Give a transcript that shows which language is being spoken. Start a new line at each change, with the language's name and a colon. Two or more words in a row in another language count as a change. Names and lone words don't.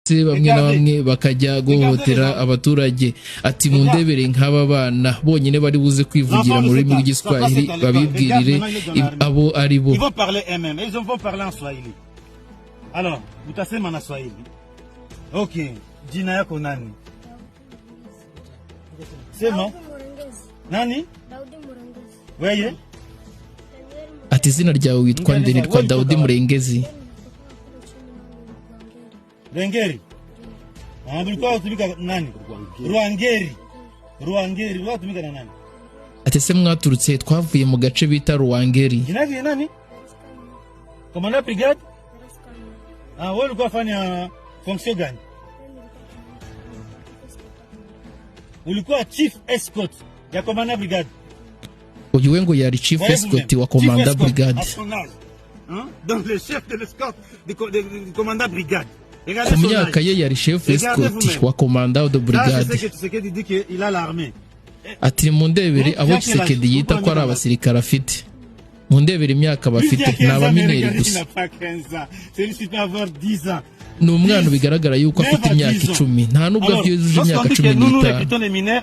Kinyarwanda: bamwe na bamwe bakajya guhohotera abaturage. Ati mundebere nk'aba bana bonyine bari buze kwivugira mu rurimi rw'igiswahili babibwirire abo ari bo.
French: Ils vont parler eux-mêmes, ils vont parler en swahili. Alors,
Swahili: utasema na swahili. Okay, jina yako nani? Sema. Nani? Daudi Murengezi.
Kinyarwanda: Weye? Ati izina ryawe witwa nde? Nitwa Daudi Murengezi.
Swahili: Rwangeri. Ulikuwa utumika nani? Rwangeri. Rwangeri, utumika na nani?
Kinyarwanda: Ati se mwaturutse? Twavuye mu gace bita Rwangeri.
Swahili: Jina yake nani? Komanda brigade? Wewe ulikuwa fanya fonction gani? Ulikuwa
English: chief escort
Swahili: ya komanda brigade.
Kinyarwanda: Uyu we ngo yari
English: chief escort
Kinyarwanda: wa komanda brigade.
French: Donc le chef de l'escorte du commandant brigade.
Kinyarwanda: Ku myaka ye yari
French: chef escort
Kinyarwanda: wa
French: komanda de brigade.
Kinyarwanda: Ati mundebere abo Tshisekedi yita ko ari abasirikare afite. Mundebere imyaka bafite n'abamineri gusa. Ni umwana bigaragara yuko afite imyaka 10 nta nubwo abyujuje imyaka 15.